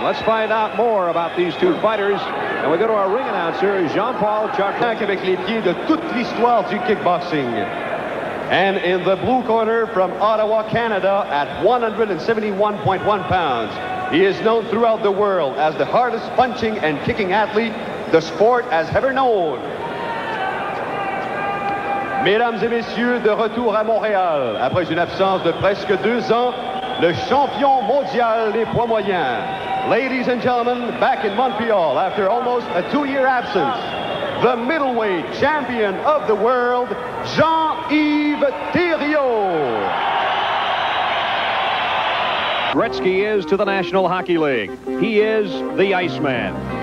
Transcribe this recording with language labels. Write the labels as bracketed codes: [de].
[en] Let's find out more about these two fighters. And we go to our ring announcer, Jean-Paul Chartrand, [fr] avec les pieds de toute l'histoire du kickboxing. [en] And in the blue corner from Ottawa, Canada, at 171.1 pounds, he is known throughout the world as the hardest punching and kicking athlete the sport has ever known. [fr] Mesdames et messieurs, de retour à Montréal, après une absence de presque 2 ans, le champion mondial des poids moyens. [en] Ladies and gentlemen, back in Montreal after almost a 2-year absence, the middleweight champion of the world, Jean-Yves Theriault. Gretzky is to the National Hockey League. He is the Iceman.